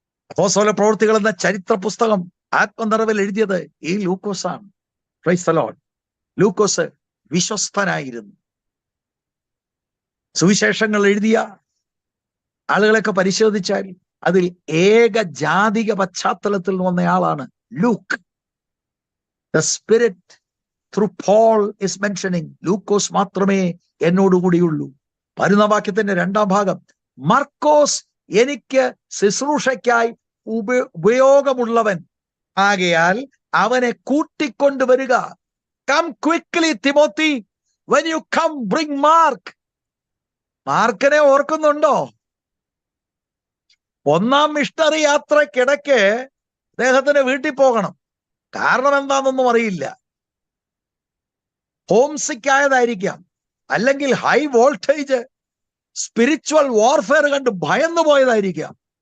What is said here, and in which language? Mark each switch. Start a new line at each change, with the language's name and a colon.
Malayalam: അപ്പോസ്തല പ്രവൃത്തികൾ എന്ന ചരിത്ര പുസ്തകം ആത്മനിറവിൽ എഴുതിയത് ഈ ലൂക്കോസാണ്.
English: Praise the lord.
Malayalam: ലൂക്കോസ് വിശ്വസ്തനായിരുന്നു. സുവിശേഷങ്ങൾ എഴുതിയ ആളുകളൊക്കെ പരിശോധിച്ചാൽ അതിൽ ഏക ജാതിക പശ്ചാത്തലത്തിൽ വന്നയാളാണ് Luke.
English: The Spirit through Paul is mentioning,
Malayalam: ലൂക്കോസ് മാത്രമേ എന്നോടുകൂടിയുള്ളൂ. വരുന്ന വാക്യത്തിന്റെ 2-ാം ഭാഗം, മർക്കോസ് എനിക്ക് ശുശ്രൂഷയ്ക്കായി ഉപയോഗമുള്ളവൻ ആകയാൽ അവനെ കൂട്ടിക്കൊണ്ടുവരിക.
English: Come quickly Timothy, when you come bring Mark.
Malayalam: മാർക്കിനെ ഓർക്കുന്നുണ്ടോ? 1-ാം മിഷണറി യാത്രക്കിടയ്ക്ക് അദ്ദേഹത്തിന് വീട്ടിൽ പോകണം. കാരണം എന്താണെന്നൊന്നും അറിയില്ല. ഹോം സിക്ക് ആയതായിരിക്കാം, അല്ലെങ്കിൽ
English: high voltage spiritual warfare
Malayalam: കണ്ട് ഭയന്നു പോയതായിരിക്കാം.